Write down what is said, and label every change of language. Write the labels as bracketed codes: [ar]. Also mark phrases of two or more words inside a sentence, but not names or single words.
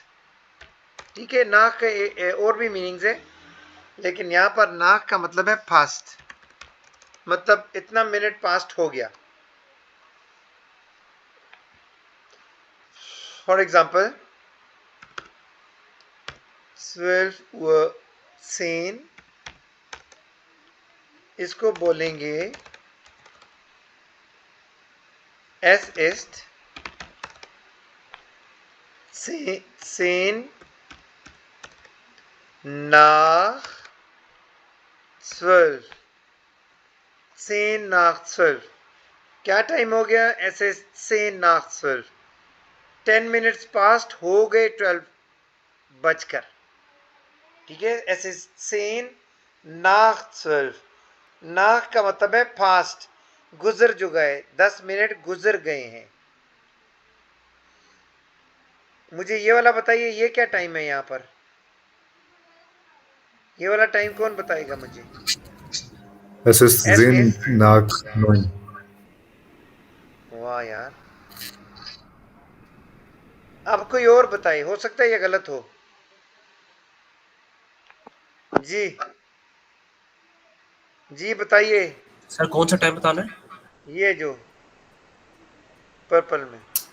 [hi] ठीक है, नाक के और भी मीनिंग्स है, लेकिन यहां पर नाक का मतलब है फास्ट, मतलब इतना मिनट पास्ट हो गया। [en] for example [de] 12 Uhr 10, [hi] इसको बोलेंगे [de] Es ist 10 nach 12, 10 nach 12। [hi] क्या टाइम हो गया? [de] Es ist 10 nach 12, [hi] 10 [en] minutes past [hi] हो गए 12 बजकर। ठीक है, [de] Es ist 10 nach 12, [hi] nach का मतलब है फास्ट, गुजर जो गए, 10 मिनट गुजर गए हैं। मुझे ये वाला बताइए, ये क्या टाइम है यहाँ पर? ये वाला टाइम कौन बताएगा मुझे? [de] Es ist 10 nach 9। [hi] वाह यार, अब कोई और बताए, हो सकता है ये गलत हो। जी जी बताइए। सर कौन सा टाइम बताना है? ये जो पर्पल में,